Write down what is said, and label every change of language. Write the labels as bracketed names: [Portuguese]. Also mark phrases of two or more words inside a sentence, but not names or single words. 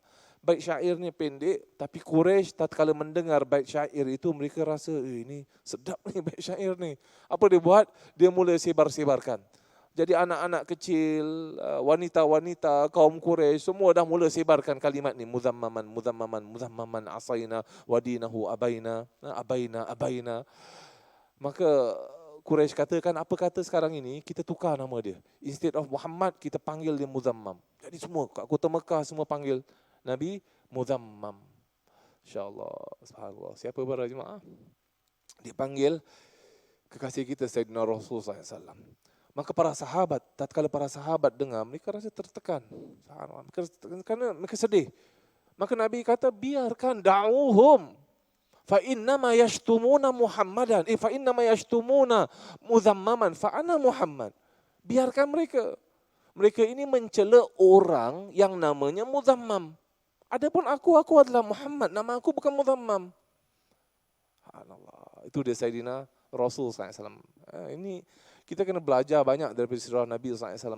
[Malay] Bait syair ni pendek, tapi Quraisy tatkala mendengar bait syair itu mereka rasa ini sedap ni bait syair ni. Apa dia buat? Dia mula sebar-sebarkan. Jadi anak-anak kecil, wanita-wanita, kaum Quraisy semua dah mula sebarkan kalimat ni. [Arabic] مذمما، مذمما، مذمما عصينا ودينه أبينا، أبينا. [Malay] Maka Quraisy katakan, apa kata sekarang ini kita tukar nama dia. [English] Instead of [Malay] Muhammad, kita panggil dia Muzammam. Jadi semua kat Kota Mekah semua panggil Nabi Muzammam. InsyaAllah. Subhanallah. Siapa para jemaah? Dia panggil kekasih kita Sayyidina Rasulullah SAW. Maka para sahabat, tatkala para sahabat dengar, mereka rasa tertekan. Kerana mereka sedih. Maka Nabi kata, biarkan, da'uhum. [Arabic] فإنما يشتمون محمدا. فإنما يشتمون مذمما. فأنا محمد. [Malay] Biarkan mereka. Mereka ini mencela orang yang namanya muzammam. Adapun aku adalah Muhammad. Nama aku bukan muzammam. Subhanallah. Itu dia Sayyidina Rasul SAW. Ini kita kena belajar banyak daripada sirah Nabi SAW.